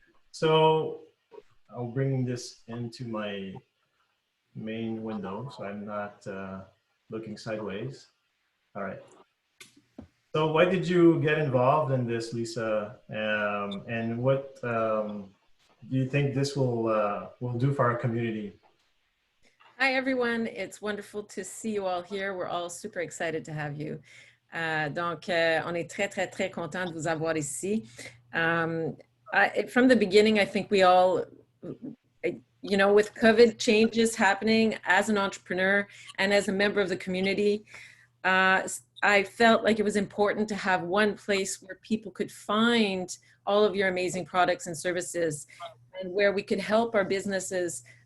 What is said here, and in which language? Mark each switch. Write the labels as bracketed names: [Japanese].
[English] So I'll bring this into my main window so I'm not looking sideways. All right. So why did you get involved in this, Leeça? And what do you think this will do for our community? Hi, everyone. It's wonderful to see you all here. We're all super excited to have you. [French] Donc, on est très, très, très content de vous avoir ici. [English] From the beginning, I think we all, you know, with COVID changes happening as an entrepreneur and as a member of the community, I felt like it was important to have one place where people could find all of your amazing products and services, and where we could help our businesses